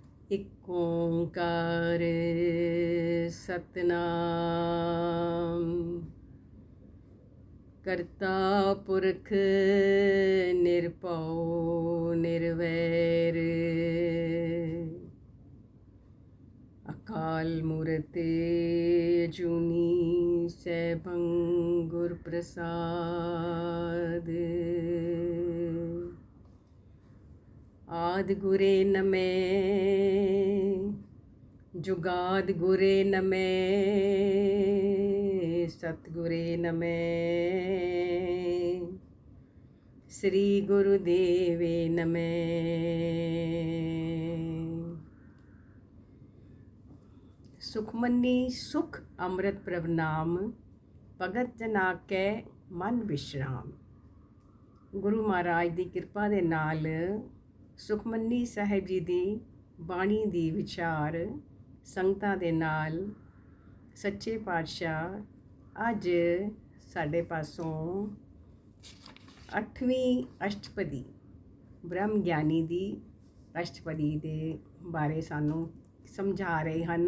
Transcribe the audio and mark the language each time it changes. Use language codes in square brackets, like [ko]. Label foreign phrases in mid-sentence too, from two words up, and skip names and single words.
[pa] ਇਕ ਓਂਕਾਰ ਸਤਨਾਮ ਕਰਤਾ ਪੁਰਖ ਨਿਰਭਉ ਨਿਰਵੈਰ ਅਕਾਲ ਮੂਰਤ ਅਜੂਨੀ ਸੈਭੰ ਗੁਰ ਪ੍ਰਸਾਦ ਆਦਿ ਗੁਰੇ ਨਮਹ ਜੁਗਾਦਿ ਗੁਰੇ ਨਮਹ ਸਤਿਗੁਰੇ ਨਮਹ ਸ੍ਰੀ ਗੁਰਦੇਵੇ ਨਮਹ। ਸੁਖਮਨੀ ਸੁਖ ਅੰਮ੍ਰਿਤ ਪ੍ਰਭ ਨਾਮ ਭਗਤ ਜਨਾ ਕੈ ਮਨ ਬਿਸ੍ਰਾਮ। ਗੁਰੂ ਮਹਾਰਾਜ ਕੀ ਕਿਰਪਾ ਦੇ ਨਾਲ ਸੁਖਮਨੀ ਸਾਹਿਬ ਜੀ ਦੀ ਬਾਣੀ ਦੀ ਵਿਚਾਰ ਸੰਗਤਾਂ ਦੇ ਨਾਲ ਸੱਚੇ ਪਾਤਸ਼ਾਹ ਅੱਜ ਸਾਡੇ ਪਾਸੋਂ 8ਵੀਂ ਅਸ਼ਟਪਦੀ ਬ੍ਰਹਮ ਗਿਆਨੀ ਦੀ ਅਸ਼ਟਪਦੀ ਦੇ ਬਾਰੇ ਸਾਨੂੰ ਸਮਝਾ ਰਹੇ ਹਨ।